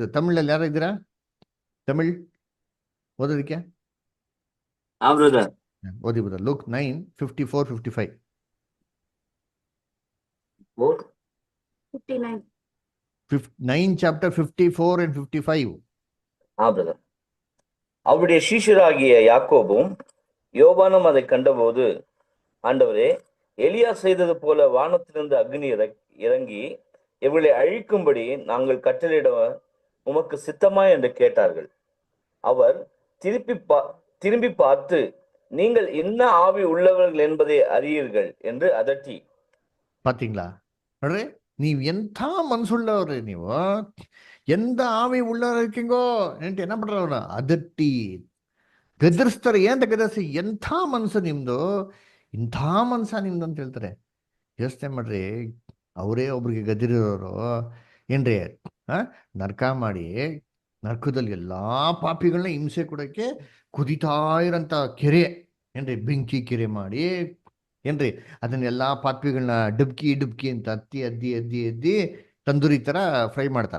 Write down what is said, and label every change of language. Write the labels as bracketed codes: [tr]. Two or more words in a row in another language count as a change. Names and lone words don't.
[kn] ತಮಿಳಲ್ಲಿ ಯಾರು ಇದ್ದೀರಾ, ತಮಿಳ್ ಓದೋದಕ್ಕೆ ಓದಿ ಬ್ರದರ್. [en] ಲೂಕ್ 9:54-55. 9 chapter 54 and 55. [ta] பிரதர். அவருடைய சீஷராகிய யாக்கோபும் யோவானும் அதை கண்டபோது, ஆண்டவரே, எலியா செய்தது போல வானத்திலிருந்து அக்னி இறங்கி இவர்களை அழிக்கும்படி நாங்கள் கட்டளையிட உமக்கு சித்தமா என்று கேட்டார்கள். அவர் திரும்பி பார்த்து, நீங்கள் என்ன ஆவி உள்ளவர்கள் என்பதை அறியீர்கள் என்று அதட்டி. [kn] பாத்தீங்களா ನೋಡ್ರಿ, ನೀವ್ ಎಂಥ ಮನ್ಸುಳ್ಳವ್ರಿ, ನೀವು ಎಂತ ಆವಿ ಉಳ್ಳವ್ರು இருக்கீங்கோ ಎಂತ [ta] என்ன பண்றவன [kn] ಅದಟ್ಟಿ ಗದರಿಸ್ತಾರೆ. ಏನಂತ ಗದರಿಸಿ, ಎಂಥ ಮನ್ಸು ನಿಮ್ದು, ಇಂಥ ಮನ್ಸ ನಿಮ್ದು ಅಂತ ಹೇಳ್ತಾರೆ. ಯೋಚನೆ ಮಾಡ್ರಿ, ಅವರೇ ಒಬ್ರಿಗೆ ಗದಿರೋರು ಏನ್ರಿ, ನರ್ಕ ಮಾಡಿ ನರ್ಕದಲ್ಲಿ ಎಲ್ಲಾ ಪಾಪಿಗಳನ್ನ ಹಿಂಸೆ ಕೊಡಕ್ಕೆ ಕುದಿತಾ ಇರೋಂಥ ಕೆರೆ ಏನ್ರಿ, ಬೆಂಕಿ ಕೆರೆ ಮಾಡಿ ಏನ್ರಿ, ಅದನ್ನೆಲ್ಲಾ ಪಾಪಿಗಳನ್ನ ಡುಬ್ಕಿ ಅಂತ ಅದ್ದಿ ತಂದೂರಿ ತರ ಫ್ರೈ ಮಾಡ್ತಾರ.